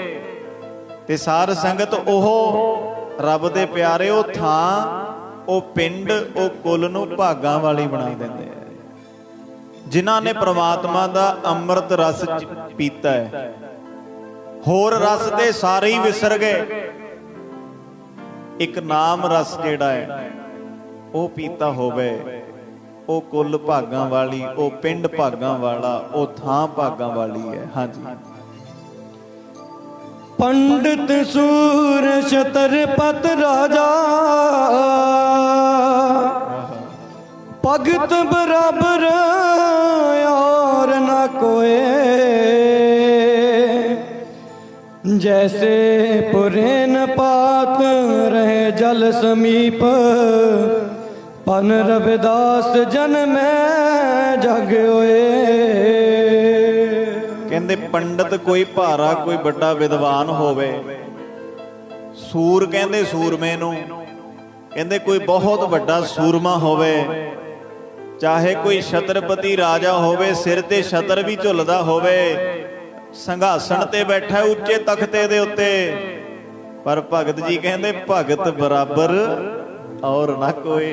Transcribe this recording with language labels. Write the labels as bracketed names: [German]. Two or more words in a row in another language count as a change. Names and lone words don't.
[Punjabi] ਤੇ ਸਾਰ ਸੰਗਤ ਉਹ ਰੱਬ ਦੇ ਪਿਆਰੇ, ਉਹ ਥਾਂ, ਉਹ ਪਿੰਡ, ਉਹ ਕੁੱਲ ਨੂੰ ਭਾਗਾਂ ਵਾਲੀ ਬਣਾ ਦਿੰਦੇ ਆ, ਜਿਨ੍ਹਾਂ ਨੇ ਪ੍ਰਮਾਤਮਾ ਦਾ ਅੰਮ੍ਰਿਤ ਰਸ ਪੀਤਾ ਹੈ। ਹੋਰ ਰਸ ਤੇ ਸਾਰੇ ਹੀ ਵਿਸਰ ਗਏ। ਇੱਕ ਨਾਮ ਰਸ ਜਿਹੜਾ ਹੈ ਉਹ ਪੀਤਾ ਹੋਵੇ, ਉਹ ਕੁੱਲ ਭਾਗਾਂ ਵਾਲੀ, ਉਹ ਪਿੰਡ ਭਾਗਾਂ ਵਾਲਾ, ਉਹ ਥਾਂ ਭਾਗਾਂ ਵਾਲੀ ਹੈ। ਹਾਂਜੀ। [Hindi] पंडित सूर छतरपत राजा, भगत बराबर और न कोई, जैसे पुरेन पात रहे जल समीप, पन रविदास जन में जग होए। [Punjabi] ਕਹਿੰਦੇ ਪੰਡਤ ਕੋਈ ਭਾਰਾ, ਕੋਈ ਵੱਡਾ ਵਿਦਵਾਨ ਹੋਵੇ। ਸੂਰ ਕਹਿੰਦੇ ਸੂਰਮੇ ਨੂੰ, ਕਹਿੰਦੇ ਕੋਈ ਬਹੁਤ ਵੱਡਾ ਸੂਰਮਾ ਹੋਵੇ। ਚਾਹੇ ਕੋਈ ਛਤਰਪਤੀ ਰਾਜਾ ਹੋਵੇ, ਸਿਰ ਤੇ ਛਤਰ ਵੀ ਝੁੱਲਦਾ ਹੋਵੇ, ਸਿੰਘਾਸਣ ਤੇ ਬੈਠਾ ਉੱਚੇ ਤਖਤੇ ਦੇ ਉੱਤੇ, ਪਰ ਭਗਤ ਜੀ ਕਹਿੰਦੇ [Hindi] भगत बराबर और ना कोई।